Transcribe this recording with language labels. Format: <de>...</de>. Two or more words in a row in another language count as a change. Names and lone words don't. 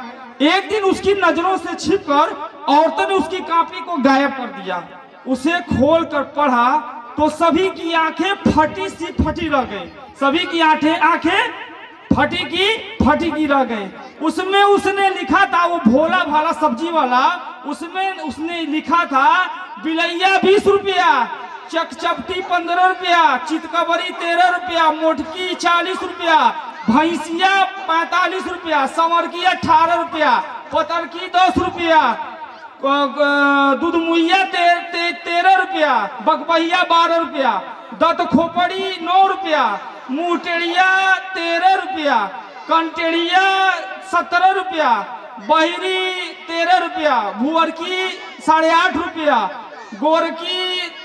<hi>एक दिन उसकी नजरों से छिपकर औरतों ने उसकी कॉपी को गायब कर दिया। उसे खोल कर पढ़ा तो सभी की आंखें फटी सी फटी रह गई। सभी की आंखें फटी की रह गई। उसमें उसने लिखा था, वो भोला भाला सब्जी वाला, उसमें उसने लिखा था बिलैया 20 रुपया, चकचपटी 15 रुपया, चितकबरी 13 रुपया, मोटकी 40 रुपया, भैंसिया 45 रुपया, संवरकी 18 रुपया, पतरकी 10 रुपया, दूध मुइया 13 रुपया, बकबहिया 12 रुपया, दत खोपड़ी 9 रुपया, मुँहटेड़िया 13 रुपया, कंटेड़िया 17 रुपया, बहरी 13 रुपया, भुअरकी 8.5 रुपया, गोरकी</hi>